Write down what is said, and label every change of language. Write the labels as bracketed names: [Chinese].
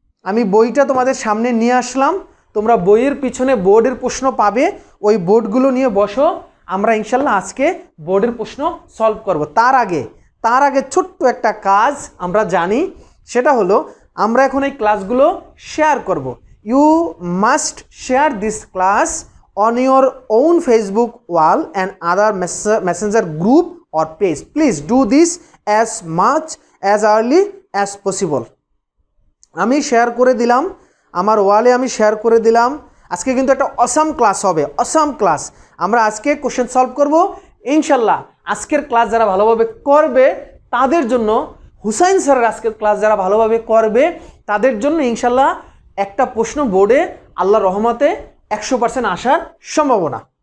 [Bangla] আমি বইটা তোমাদের সামনে নিয়ে আসলাম। তোমরা বইয়ের পিছনে বোর্ডের প্রশ্ন পাবে, ওই বোর্ডগুলো নিয়ে বসো। আমরা ইনশাল্লাহ আজকে বোর্ডের প্রশ্ন সলভ করব। তার আগে ছোট্ট একটা কাজ আমরা জানি, সেটা হলো আমরা এখন এই ক্লাসগুলো শেয়ার করব। [English] You must share this class on your own Facebook wall and other messenger group or page. Please do this as much as early as possible. [Bangla] আমি শেয়ার করে দিলাম, আমার ওয়ালে আমি শেয়ার করে দিলাম। আজকে কিন্তু একটা অসাম ক্লাস হবে, অসাম ক্লাস। আমরা আজকে কোশ্চেন সলভ করব ইনশাল্লাহ। আজকের ক্লাস যারা ভালোভাবে করবে তাদের জন্য, হুসাইন স্যারের আজকের ক্লাস যারা ভালোভাবে করবে তাদের জন্য ইনশাল্লাহ একটা প্রশ্ন বোর্ডে আল্লাহর রহমতে 100% আসার সম্ভাবনা।